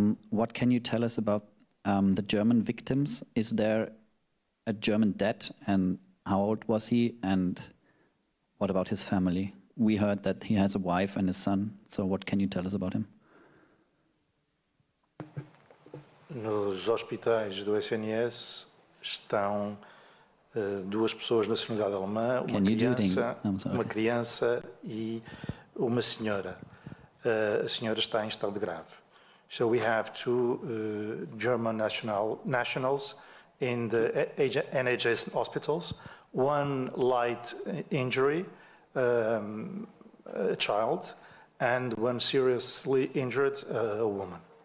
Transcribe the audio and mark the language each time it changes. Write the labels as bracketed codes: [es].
[en] What can you tell us about the German victims? Is there a German dead, and how old was he, and what about his family? We heard that he has a wife and a son, so what can you tell us about him? [pt] Nos hospitais do SNS estão 2 pessoas de nacionalidade alemã, uma criança e uma senhora. A senhora está em estado grave. [en] So we have 2 German nationals in the NHS hospitals, 1 light injury, a child, and 1 seriously injured, a woman.